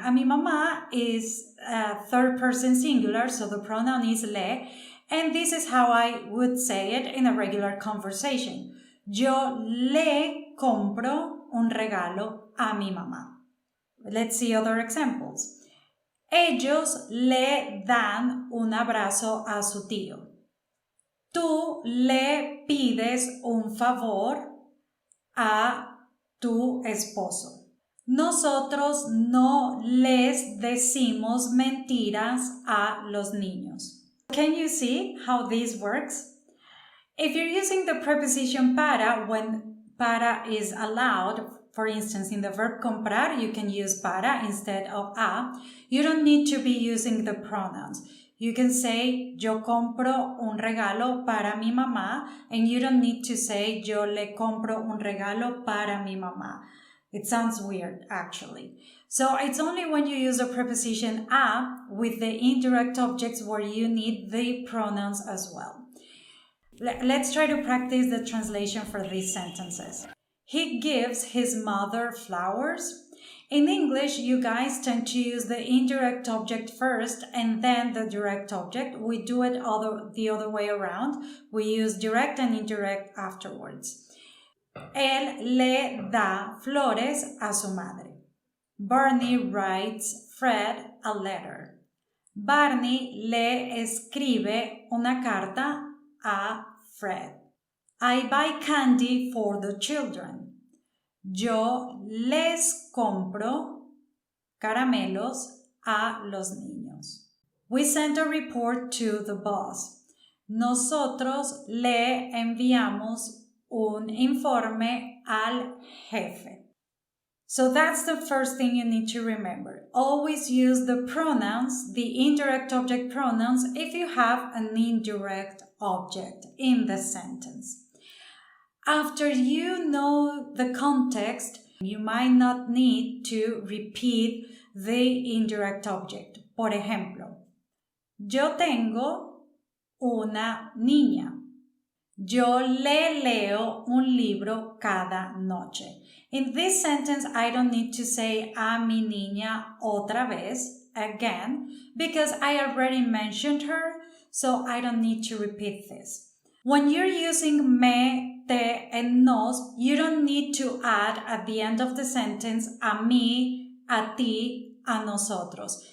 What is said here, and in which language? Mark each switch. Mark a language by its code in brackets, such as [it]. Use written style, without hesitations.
[es] A mi mamá [en] is third person singular, so the pronoun is le, and this is how I would say it in a regular conversation. [es] Yo le compro un regalo a mi mamá. [en] Let's see other examples. [es] Ellos le dan un abrazo a su tío. Tú le pides un favor a tu esposo. Nosotros no les decimos mentiras a los niños. [en] Can you see how this works? If you're using the preposition para when para is allowed, for instance, in the verb comprar, you can use para instead of a. You don't need to be using the pronouns. You can say, [es] yo compro un regalo para mi mamá, [en] and you don't need to say, [es] yo le compro un regalo para mi mamá. [en] It sounds weird, actually. So it's only when you use the preposition a with the indirect objects where you need the pronouns as well. Let's try to practice the translation for these sentences. He gives his mother flowers. In English, you guys tend to use the indirect object first and then the direct object. We do it the other way around. We use direct and indirect afterwards. [es] Él le da flores a su madre. [en] Barney writes Fred a letter. [es] Barney le escribe una carta a Fred. [en] I buy candy for the children. [es] Yo les compro caramelos a los niños. [en] We send a report to the boss. [es] Nosotros le enviamos un informe al jefe. [en] So that's the first thing you need to remember. Always use the pronouns, the indirect object pronouns, if you have an indirect object in the sentence. After you know the context, you might not need to repeat the indirect object. [es] Por ejemplo, yo tengo una niña. Yo le leo un libro cada noche. [en] In this sentence, I don't need to say [es] a mi niña otra vez, [en] again, because I already mentioned her, so I don't need to repeat this. When you're using me, te, and nos, you don't need to add at the end of the sentence [es] a mí, a ti, a nosotros.